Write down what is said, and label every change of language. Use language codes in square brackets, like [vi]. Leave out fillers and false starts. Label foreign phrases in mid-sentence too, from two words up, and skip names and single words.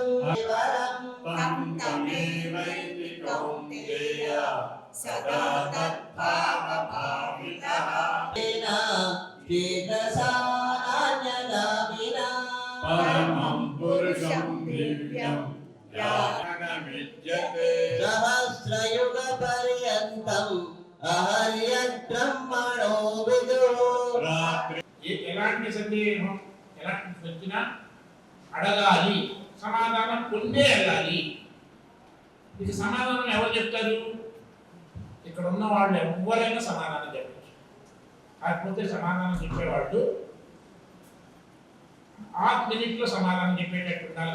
[sa] तं तमेवैति कौन्तेय सदा तद्भावभावितः परमं पुरुषं दिव्यं ज्ञानमिज्यते सहस्रयुगपर्यन्तम् अहर्यद्ब्रह्मणो विदुः [te] ఎలాంటి సందేహం ఎలాంటి వచ్చినా అడగాలి, సమాధానం పొందే వెళ్ళాలి. ఇది సమాధానం ఎవరు చెప్తారు? ఇక్కడ ఉన్న వాళ్ళు ఎవరైనా సమాధానం చెప్పచ్చు. కాకపోతే సమాధానం చెప్పేవాళ్ళు ఆ మినిట్లో సమాధానం చెప్పేటట్టు ఉండాలి.